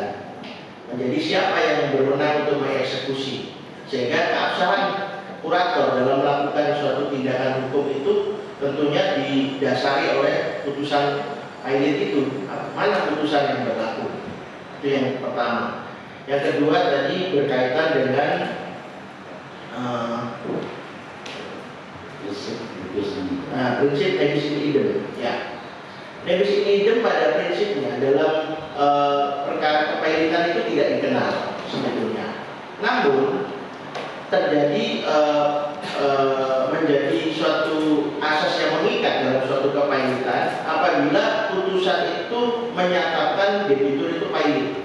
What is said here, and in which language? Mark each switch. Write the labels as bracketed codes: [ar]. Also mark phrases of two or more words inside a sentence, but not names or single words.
[id] Menjadi siapa yang berwenang untuk mengeksekusi, sehingga keabsahan kurator dalam melakukan suatu tindakan hukum itu tentunya didasari oleh putusan pilot itu. Mana putusan yang berlaku? Itu yang pertama. Yang kedua tadi berkaitan dengan prinsip [la] nebis in idem. [id] Ya, [la] nebis in idem [id] pada prinsipnya dalam perkara kepailitan itu tidak dikenal sebetulnya. Namun terjadi menjadi suatu asas yang mengikat dalam suatu kepailitan apabila putusan itu menyatakan debitur itu pailit.